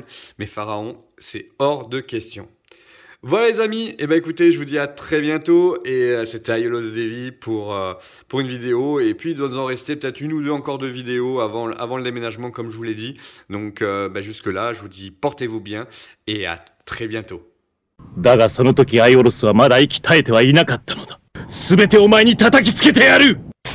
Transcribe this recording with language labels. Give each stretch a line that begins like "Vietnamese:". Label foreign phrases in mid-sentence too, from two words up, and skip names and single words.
French: Mais Pharaon, c'est hors de question. Voilà les amis, et écoutez, je vous dis à très bientôt et c'était Aiolos Devi pour une vidéo et puis il doit nous en rester peut-être une ou deux encore de vidéos avant le déménagement comme je vous l'ai dit. Donc jusque là, je vous dis portez-vous bien et à très bientôt.
Japanese: だがその時アイオロスはまだ息絶えてはいなかったのだ。すべてお前に叩きつけてやる。